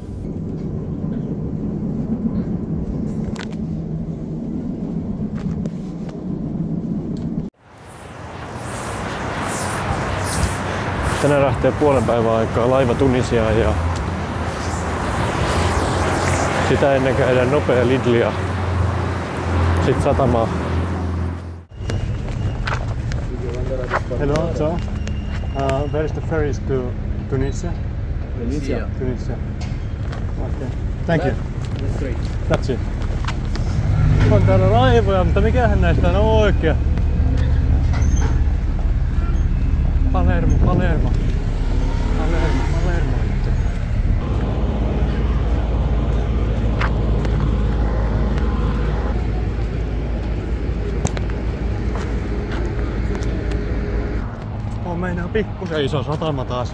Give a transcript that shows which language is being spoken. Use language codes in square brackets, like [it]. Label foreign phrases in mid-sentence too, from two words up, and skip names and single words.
[fi] Tänään lähtee puolen päivän aikaa laiva Tunisiaan ja sitä ennen käydään nopea Lidlia. Sitten satamaa. [en] Hello, so where is the ferries to Tunisia? Tunisia. Tunisia. Okay. Thank you. That's it. [fi] On täällä laivoja, mutta mikähän näistä on oikea? Palermo. On meinaa pikkusen iso satama taas.